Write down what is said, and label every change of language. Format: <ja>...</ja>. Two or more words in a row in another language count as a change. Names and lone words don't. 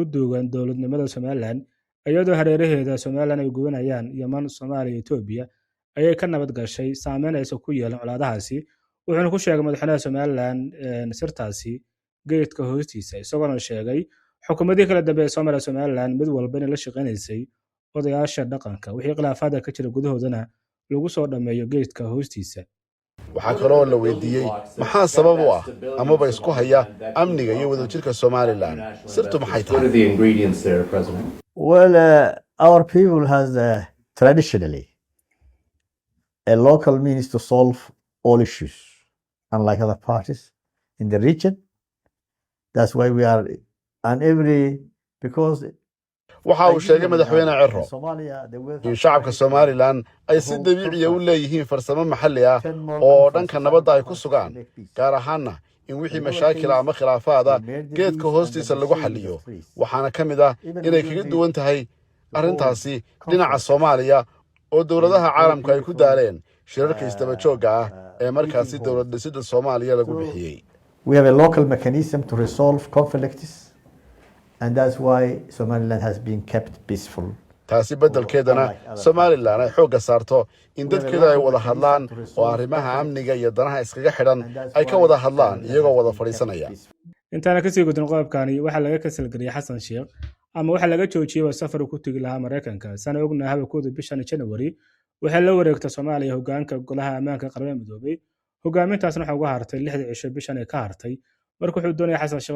<so>duugan dowladnimada somalilan iyadoo hareeraheeda somalilan ay gubanayaan yeman soomaaliya etoobiya ayay ka nabad gashay saameyn aysan ku yeelan colaadahaasi wuxuuna ku sheegay madaxweynaha somalilan sirtaasi geedka hoostiisa isagoona sheegay xukuumadihii kala dambe ee soo mara somalilan mid walba inay la shaqaynaysay odayaasha dhaqanka wixii khilaafaada ka jira gudahoodana lagu soo dhammeeyo geedka hoostiisa waxaa kaloo la weydiiyey maxaa sabab u ah amaba isku haya amniga iyo wadajirka Somaliland sirtu maxay tahay</so> <en>Well, our people has traditionally a local means to solve all issues, unlike other parties in the region. That's why we are, and because</en> <so>waxa uu sheegay madaxweyne Cirro in shacabka Somaliland ay si dabiici ah u leeyihiin farsamo maxalli ah oo dhanka nabadda ay ku sugaan gaar ahaanna in wixii mashaakil ama khilaafaad geedka hoostiisa lagu xalliyo waxaana ka mid ah inay kaga duwan tahay arrintaasi dhinaca Soomaaliya oo dawladaha caalamka ay ku daaleen shirarka isdaba joogga ah ee markaasi dawlad dhisidda Soomaaliya lagu bixiyay.</so> <en>We have a local mechanism to resolve conflicts, and that's why Somaliland has been kept peaceful.</en> <so>taasi beddelkeedana Somaliland ay xoogga saarto in dadkeeda ay wada hadlaan oo arrimaha amniga iyo danaha iskaga xidhan ay ka wada hadlaan iyagoo wada fadhiisanaya. intaana kasii gudin qodobkani waxaa laga kasalgariyay Xasan Sheekh ama waxaa laga joojiyay safar ku tagi lahaa Mareykanka sana ognahay habkooda bishan January waxaa la wareegtay Soomaaliya hoggaanka golaha ammaanka qaranka midoobay hoggaamintaasna waxa uga hartay 6 cisho bishan ay ka hartay markuu wuxuu doonayay Xasan Sheekh</so>